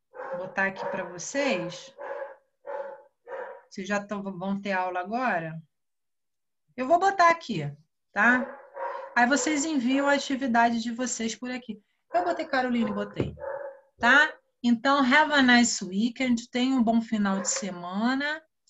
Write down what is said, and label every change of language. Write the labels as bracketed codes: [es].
[pt] Vou botar aqui para vocês. Vocês já vão ter aula agora? Eu vou botar aqui, tá? Aí vocês enviam a atividade de vocês por aqui. Eu botei Caroline, botei. Tá? Então, [en] have a nice weekend. [pt] Tenha um bom final de semana.